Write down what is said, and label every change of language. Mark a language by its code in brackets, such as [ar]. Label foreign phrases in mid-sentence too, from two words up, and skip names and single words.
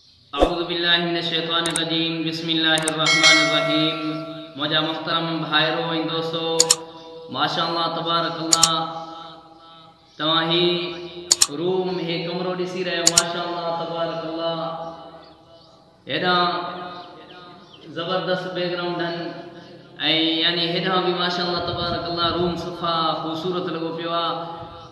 [ar] أعوذ بالله من الشيطان الرجيم بسم الله الرحمن الرحيم. [sd] मुझा मुहतरम भाइरो ऐं दोस्तो, [ar] ما شاء الله تبارك الله, [sd] तव्हां ही रूम हे कमरो ॾिसी रहियो। [ar] ما شاء الله تبارك الله, [sd] हेॾा ज़बरदस्त बैकग्राउंड आहिनि ऐं यानी हेॾा बि [ar] ما شاء الله تبارك الله [sd] रूम सफ़ा ख़ूबसूरत लॻो पियो आहे।